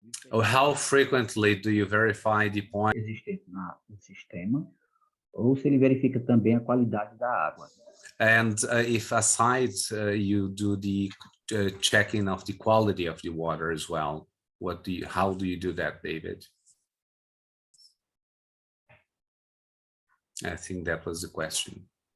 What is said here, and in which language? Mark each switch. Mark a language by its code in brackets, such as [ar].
[en] How frequently do you verify the point? [pt] Existente no sistema, ou se ele verifica também a qualidade da água. [en] And if aside you do the checking of the quality of the water as well, how do you do that, David? I think that was the question.